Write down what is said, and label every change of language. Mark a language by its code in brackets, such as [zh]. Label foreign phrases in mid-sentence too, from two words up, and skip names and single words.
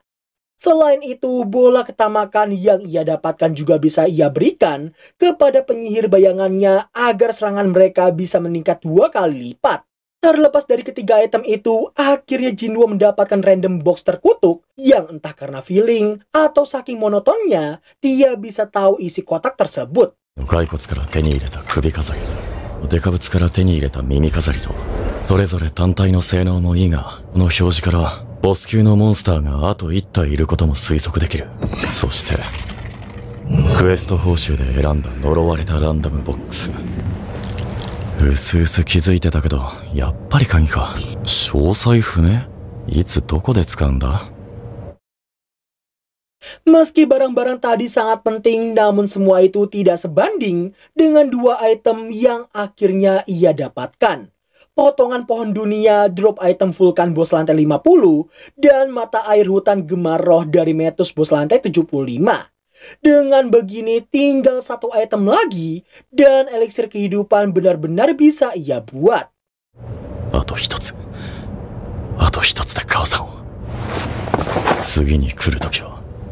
[id] Selain itu, bola ketamakan yang ia dapatkan juga bisa ia berikan kepada penyihir bayangannya agar serangan mereka bisa meningkat 2 kali lipat. Terlepas dari ketiga item itu, akhirnya Jinwo mendapatkan [en] random box [id] terkutuk yang entah karena feeling atau saking monotonnya, dia bisa tahu isi kotak tersebut. [ja] 骸骨から手に入れた首飾り、デカブツから手に入れた耳飾りと、それぞれ単体の性能もいいが、この表示からボス級のモンスターがあと1体いることも推測できる。そして、クエスト報酬で選んだ呪われたランダムボックス。うすうす気づいてたけど、やっぱり鍵か。詳細不明？いつどこで使うんだ？ [id] Meski barang-barang tadi sangat penting, namun semua itu tidak sebanding dengan dua item yang akhirnya ia dapatkan. Potongan pohon dunia, [en] drop item [id] vulkan bos lantai 50, dan mata air hutan gemar roh dari Metus bos lantai 75. Dengan begini tinggal satu item lagi, dan eliksir kehidupan benar-benar bisa ia buat. [ja] あと一つで母さんを。次に来るときは